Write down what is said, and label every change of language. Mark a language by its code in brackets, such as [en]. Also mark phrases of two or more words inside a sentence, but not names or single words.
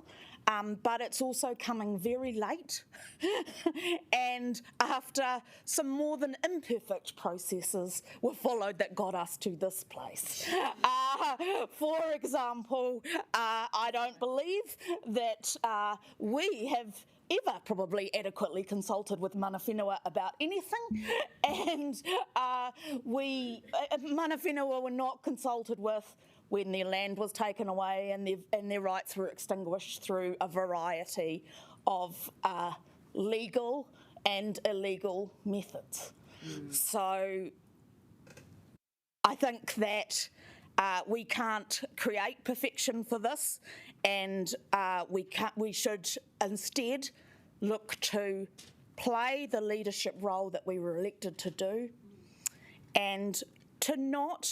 [en] But it's also coming very late and after some more than imperfect processes were followed that got us to this place. For example, I don't believe that we have ever probably adequately consulted with [mi] mana whenua [en] about anything, and [mi] mana whenua [en] were not consulted with when their land was taken away and their rights were extinguished through a variety of legal and illegal methods. So I think that we can't create perfection for this, and we should instead look to play the leadership role that we were elected to do, and to not.